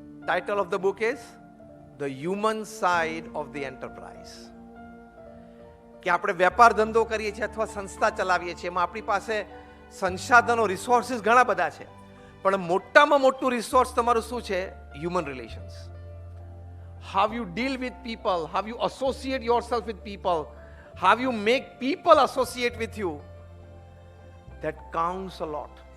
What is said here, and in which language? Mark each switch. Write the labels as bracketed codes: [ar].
[en] title of the book is The Human Side of the Enterprise. [gu] કે આપણે વેપાર ધંધો કરીએ છીએ અથવા સંસ્થા ચલાવીએ છીએ, એમાં આપણી પાસે સંસાધનો, રિસોર્સિસ ઘણા બધા છે, પણ મોટામાં મોટું રિસોર્સ તમારું શું છે? [en] Human relations. How you deal with people, how you associate yourself with people, how you make people associate with you, that counts a lot.